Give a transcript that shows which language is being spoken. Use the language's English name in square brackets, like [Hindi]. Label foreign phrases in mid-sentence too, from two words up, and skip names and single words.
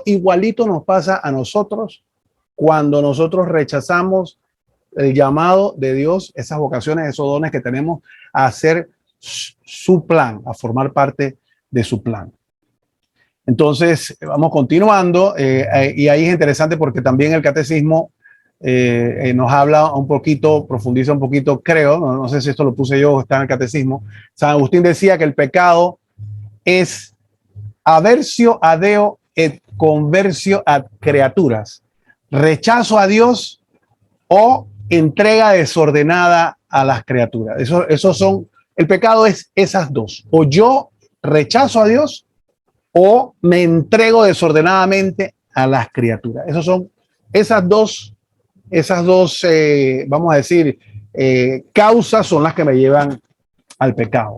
[Spanish] Igualito nos pasa a nosotros cuando nosotros rechazamos el llamado de Dios, esas vocaciones, esos dones que tenemos a hacer su plan, a formar parte de su plan. Entonces, vamos continuando, y ahí es interesante porque también el catecismo nos habla un poquito, profundiza un poquito, creo, no sé si esto lo puse yo o está en el catecismo. San Agustín decía que el pecado es [Latin] aversio a Deo et conversio ad creaturas, [Spanish] rechazo a Dios o entrega desordenada a las criaturas. Eso son, el pecado es esas dos, o yo rechazo a Dios o me entrego desordenadamente a las criaturas. Esos son esas dos vamos a decir, causas son las que me llevan al pecado.